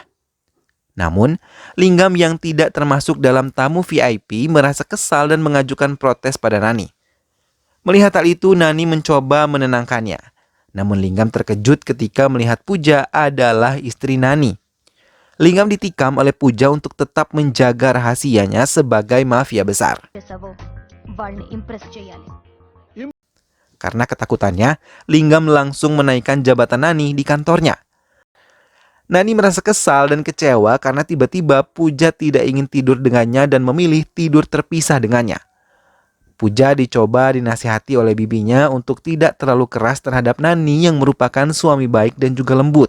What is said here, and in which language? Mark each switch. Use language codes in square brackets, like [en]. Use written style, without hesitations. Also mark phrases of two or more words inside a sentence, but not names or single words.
[id] Namun, Linggam yang tidak termasuk dalam tamu VIP merasa kesal dan mengajukan protes pada Nani. Melihat hal itu, Nani mencoba menenangkannya. Namun Linggam terkejut ketika melihat Puja adalah istri Nani. Linggam ditikam oleh Puja untuk tetap menjaga rahasianya sebagai mafia besar. [te] చేసావో వాళ్ళని ఇంప్రెస్ చేయాలి. [id] Karena ketakutannya, Linggam langsung menaikkan jabatan Nani di kantornya. Nani merasa kesal dan kecewa karena tiba-tiba Puja tidak ingin tidur dengannya dan memilih tidur terpisah dengannya. Puja dicoba dinasihati oleh bibinya untuk tidak terlalu keras terhadap Nani yang merupakan suami baik dan juga lembut.